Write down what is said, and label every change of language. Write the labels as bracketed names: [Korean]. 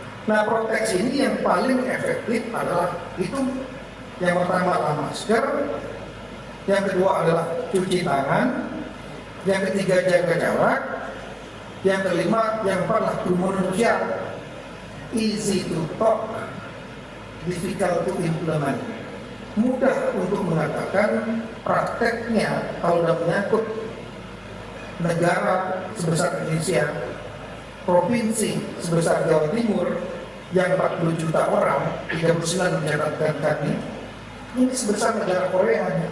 [Indonesian] Nah, proteksi ini yang paling efektif adalah itu yang pertama adalah masker, yang kedua adalah cuci tangan, yang ketiga jaga jarak, yang kelima, yang keempat adalah kerumunan sosial. [English] Easy to talk, difficult to implement. [Indonesian] Mudah untuk mengatakan, prakteknya kalau sudah menyangkut negara sebesar Indonesia, provinsi sebesar Jawa Timur yang 40 juta orang, 39 mencatatkan kami, ini sebesar negara Korea.